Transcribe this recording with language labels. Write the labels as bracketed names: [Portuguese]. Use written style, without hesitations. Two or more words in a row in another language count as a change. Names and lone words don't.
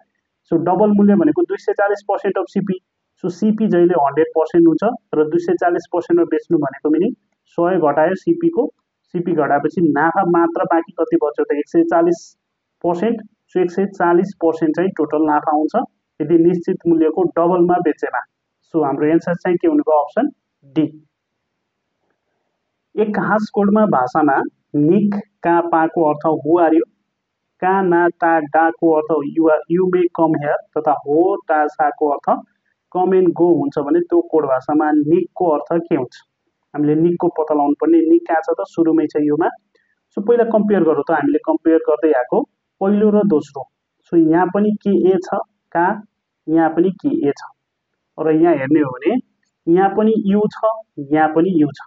[Nepali] सो डबल मूल्य भनेको 240% [English] of CP. [Nepali] सो सीपी जहिले 100% हुन्छ र 240% मा बेच्नु भनेको पनि 100 घटायो सीपी घटाएपछि नाफा मात्र बाँकी कति बच्यो त 140%। सो 140% चाहिँ टोटल नाफा हुन्छ यदि निश्चित मूल्यको डबलमा बेचेमा। सो हाम्रो एन्सर चाहिँ के हुने भयो, [English] option D. [Nepali] एक हाँसकोटमा भाषामा निक का पाको अर्थ [English] who are you, [Nepali] का ना ता डा को अर्थ [English] you may come here [Nepali] तथा हो टा सा को अर्थ [English] come and go [Nepali] हुन्छ भने त्यो कोड भाषामा निक को अर्थ के हुन्छ। हामीले निक को पत्ता लगाउनु पर्ने। निक कहाँ छ त, सुरुमै छ योमा। सो पहिला कम्पेयर गरौँ त, हामीले कम्पेयर गर्दै आएको पहिलो र दोस्रो। सो यहाँ पनि के ए छ का, यहाँ पनि के ए छ, र यहाँ हेर्ने हो भने यहाँ पनि यू छ, यहाँ पनि यू छ।